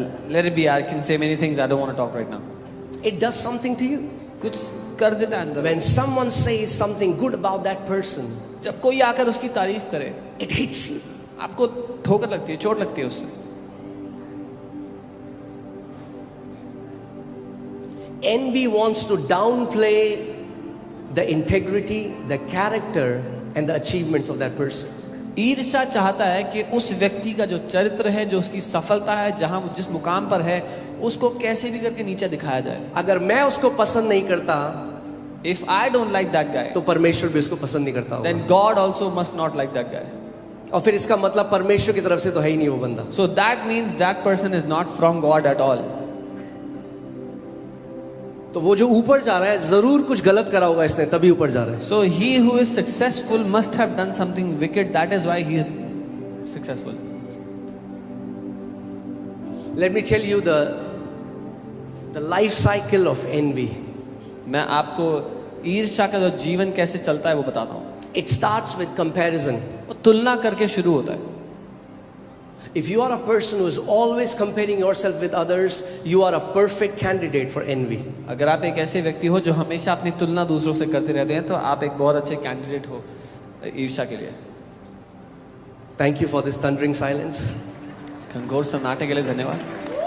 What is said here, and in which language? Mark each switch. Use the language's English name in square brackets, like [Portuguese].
[English] Let it be. I can say many things. I don't want to talk right now. It does something to you. [Hindi] कुछ कर देता है अंदर. [English] When someone says something good about that person, [Hindi] जब कोई आकर उसकी तारीफ करे, [English] it hits you. [Hindi] आपको ठोकर लगती है, चोट लगती है उससे. [English] Envy wants to downplay the integrity, the character and the achievements of that person. [Hindi] ईर्ष्या चाहता है कि उस व्यक्ति का जो चरित्र है, जो उसकी सफलता है, जहां वो जिस मुकाम पर है, उसको कैसे भी करके नीचे दिखाया जाए. अगर मैं उसको पसंद नहीं करता, [English] If I don't like that guy, [Hindi] तो परमेश्वर भी उसको पसंद नहीं करता होगा. [English] then God also must not like that guy. [Hindi] और फिर इसका मतलब परमेश्वर की तरफ से तो है ही नहीं वो बंदा. [English] So that means that person is not from God at all. [Hindi] तो वो जो ऊपर जा रहा है जरूर कुछ गलत करा होगा इसने, तभी ऊपर जा रहा है. [English] So he who is successful must have done something wicked. That is why he is successful. Let me tell you the life cycle of envy. [Hindi] मैं आपको ईर्ष्या का जो जीवन कैसे चलता है वो बताता हूँ. [English] It starts with comparison. [Hindi] वो तुलना करके शुरू होता है. [English] If you are a person who is always comparing yourself with others, you are a perfect candidate for envy. [Hindi] अगर आप एक ऐसे व्यक्ति हो जो हमेशा अपनी तुलना दूसरों से करते रहते हैं, तो आप एक बहुत अच्छे कैंडिडेट हो ईर्ष्या के लिए. [English] Thank you for this thundering silence. [Hindi] इस घनघोर सन्नाटे के लिए धन्यवाद.